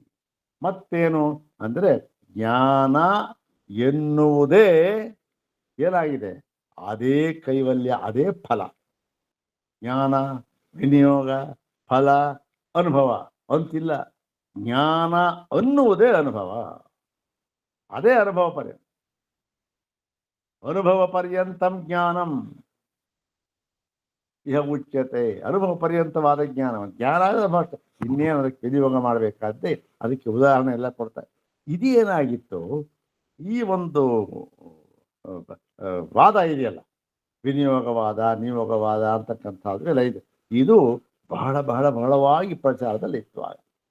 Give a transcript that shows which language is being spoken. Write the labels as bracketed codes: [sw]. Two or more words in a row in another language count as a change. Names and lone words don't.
[kn] ಮತ್ತೇನು ಅಂದರೆ ಜ್ಞಾನ ಎನ್ನುವುದೇ ಏನಾಗಿದೆ, ಅದೇ ಕೈವಲ್ಯ, ಅದೇ ಫಲ. ಜ್ಞಾನ ವಿನಿಯೋಗ ಫಲ ಅನುಭವ ಅಂತಿಲ್ಲ, ಜ್ಞಾನ ಅನ್ನುವುದೇ ಅನುಭವ, ಅದೇ ಅನುಭವ ಪರ್ಯಂತ. [sa] ಅನುಭವ ಪರ್ಯಂತಂ ಜ್ಞಾನಂ ಇಹ ಉಚ್ಯತೆ. [kn] ಅನುಭವ ಪರ್ಯಂತವಾದ ಜ್ಞಾನ, ಜ್ಞಾನ ಅನುಭವ, ಇನ್ನೇನು ಅದಕ್ಕೆ ವಿನಿಯೋಗ ಮಾಡಬೇಕಾದ್ರೆ ಅದಕ್ಕೆ ಉದಾಹರಣೆ ಎಲ್ಲ ಕೊಡ್ತಾರೆ. ಇದೇನಾಗಿತ್ತು, ಈ ಒಂದು ವಾದ ಇದೆಯಲ್ಲ, ವಿನಿಯೋಗವಾದ ನಿಯೋಗವಾದ ಅಂತಕ್ಕಂಥದ್ದೆಲ್ಲ ಇದೆ, ಇದು ಬಹಳ ಬಹಳ ಬಹಳವಾಗಿ ಪ್ರಚಾರದಲ್ಲಿ ಇತ್ತು ಆಗ.